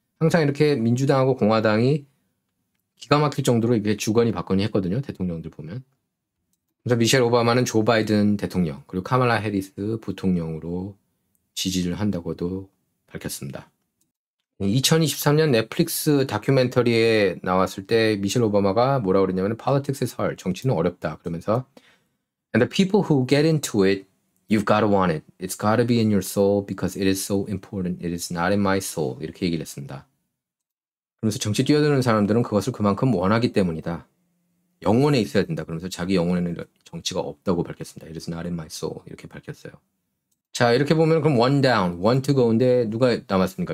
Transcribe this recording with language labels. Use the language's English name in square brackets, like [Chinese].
[Korean] 항상 이렇게 민주당하고 공화당이 기가 막힐 정도로 이게 주거니 받거니 했거든요. 대통령들 보면. 그래서 미셸 오바마는 조 바이든 대통령 그리고 카말라 해리스 부통령으로 지지를 한다고도 밝혔습니다. 2023년 넷플릭스 다큐멘터리에 나왔을 때 미셸 오바마가 뭐라고 그랬냐면 [English] Politics is hard. [Korean] 정치는 어렵다. 그러면서 [English] And the people who get into it, you've got to want it. It's got to be in your soul because it is so important. It is not in my soul. [Korean] 이렇게 얘기를 했습니다. 그러면서 정치 뛰어드는 사람들은 그것을 그만큼 원하기 때문이다. 영혼에 있어야 된다. 그러면서 자기 영혼에는 정치가 없다고 밝혔습니다. [English] It is not in my soul. [Korean] 이렇게 밝혔어요. 자, 이렇게 보면 그럼 [English] one down, one to go [Korean] 인데 누가 남았습니까?